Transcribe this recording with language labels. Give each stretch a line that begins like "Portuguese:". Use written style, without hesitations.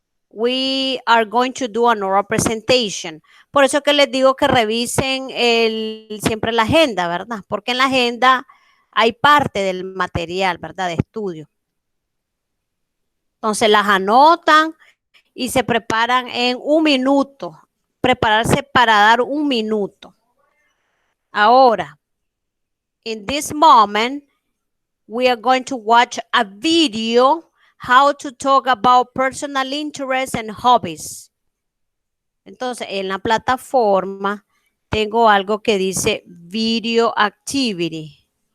English: We are going to do an oral presentation.
Spanish: Por eso que les digo que revisen siempre la agenda, ¿verdad? Porque en la agenda hay parte del material, ¿verdad? De estudio. Entonces las anotan y se preparan en 1 minuto. Prepararse para dar 1 minuto. Ahora,
English: in this moment, we are going to watch a video how to talk about personal interests and hobbies.
Spanish: Entonces, en la plataforma tengo algo que dice video activity.